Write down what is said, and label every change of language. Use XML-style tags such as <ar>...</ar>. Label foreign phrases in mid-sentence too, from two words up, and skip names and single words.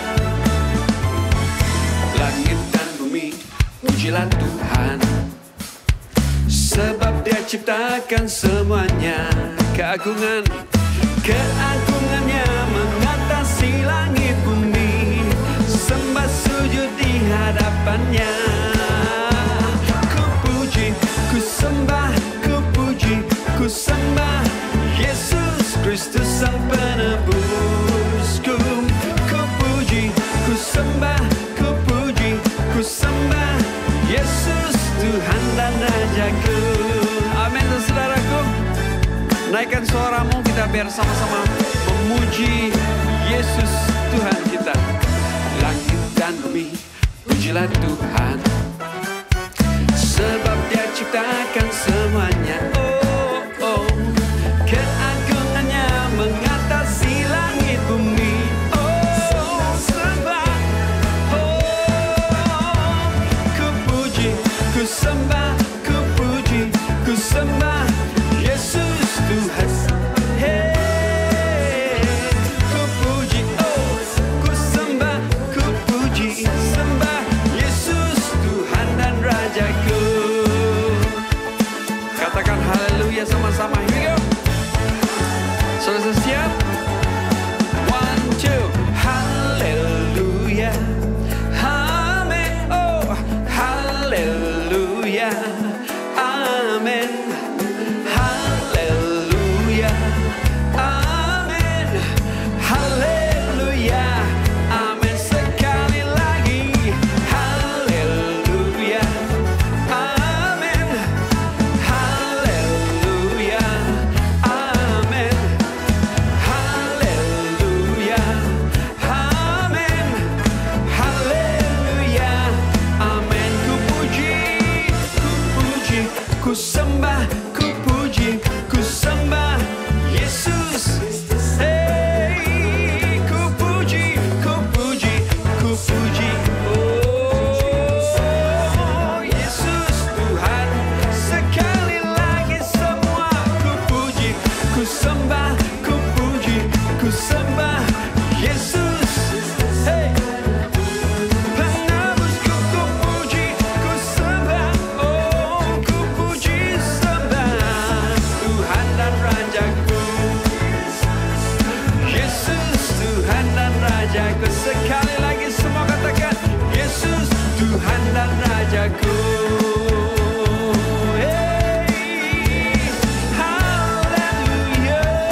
<id>Langit dan bumi, pujilah Tuhan, sebab Dia ciptakan semuanya. Keagungannya mengatasi langit bumi, sembah sujud di hadapannya. Ku puji, ku sembah, ku puji, ku sembah Yesus Kristus Sang Penebusku. Ku puji, ku sembah, ku puji, ku sembah Yesus Tuhan dan Rajaku. Amin, saudaraku. Naikkan suaramu, kita biar sama-sama memuji Yesus Tuhan kita. Langit dan bumi, pujilah Tuhan, sebab Dia ciptakan semuanya. Oh, oh. Keagungannya mengatasi langit bumi. Oh, sembah. Oh, ku puji, ku sembah, ku puji, ku sembah Yesus Tuhan. Hey, ku puji, oh, ku sembah, ku puji, sembah Yesus Tuhan dan Rajaku. Katakan haleluya sama-sama.</id> <en>Here we go.</en> <id>Sudah siap? 1, 2. Haleluya. Amen. Oh, haleluya. Amen. Haleluya. Amen. Haleluya. Amen. Sekali lagi. Haleluya. Amen. Haleluya. Amen. Haleluya. Amen. Haleluya. Amen. Ku puji, ku sembah, ku puji, ku sembah Yesus. Hey, ku puji, ku puji, ku puji. Oh, Yesus Tuhan. Sekali lagi semua ku puji, ku sembah, ku puji, ku sembah Yesus. Hey, penebusku ku puji, ku sembah. Oh, ku puji, sembah Tuhan dan Rajaku. Yesus Tuhan dan Rajaku. Sekali lagi semua katakan Yesus Tuhan dan Rajaku. Hey, haleluya.</id>